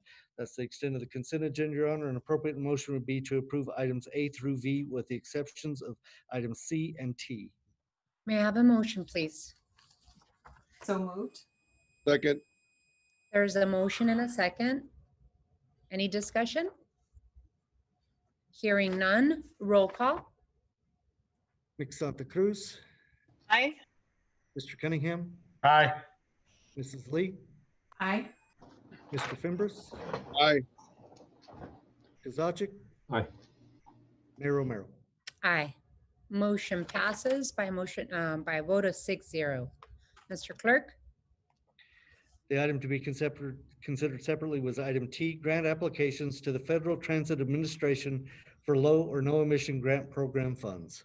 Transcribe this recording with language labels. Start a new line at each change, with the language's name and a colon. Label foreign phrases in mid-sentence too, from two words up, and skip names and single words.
English: That's the extent of the consent agenda, Your Honor. An appropriate motion would be to approve items A through V with the exceptions of items C and T. May I have a motion, please? So moved. Second. There's a motion and a second. Any discussion? Hearing none, roll call. Ms. Santa Cruz, Aye. Mr. Cunningham, Aye. Mrs. Lee, Aye. Mr. Fimbres, Aye. Kozaczek, Aye. Mayor Romero. Aye. Motion passes by a vote of 6-0. Mr. Clerk? The item to be considered separately was item T, grant applications to the Federal Transit Administration for low or no emission grant program funds.